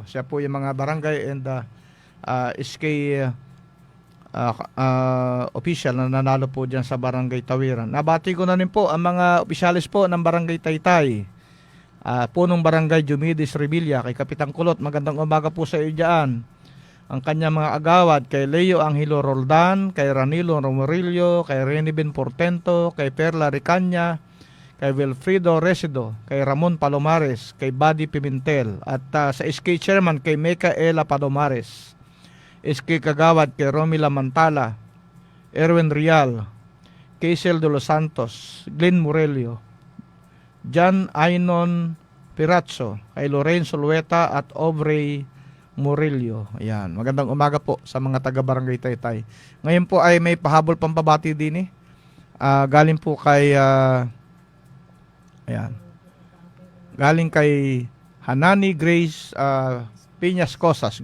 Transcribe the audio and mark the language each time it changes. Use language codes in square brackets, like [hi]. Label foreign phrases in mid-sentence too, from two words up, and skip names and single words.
[tl] Siya po yung mga barangay and SK official na nanalo po dyan sa Barangay Tawiran. Nabati ko na rin po ang mga opisyalis po ng Barangay Taytay. Punong Barangay Jumidis Revilla, kay Kapitang Kulot, magandang umaga po sa iyo dyan. Ang kanyang mga agawad, kay Leo Angelo Roldan, kay Ranilo Romurillo, kay Rene Ben Portento, kay Perla Ricanya, kay Wilfrido Resido, kay Ramon Palomares, kay Buddy Pimentel, at sa SK Chairman, kay Micaela Palomares, SK Kagawad, kay Romila Mantala, Erwin Rial, Kaisel de los Santos, Glenn Morelio, John Ainon Pirazzo, kay Lorenzo Lueta at Aubrey Murillo. Ayan, magandang umaga po sa mga taga-Barangay Taytay. Ngayon po ay may pahabol pambabati din galing po kay galing kay Hanani Grace Piñas Cosas.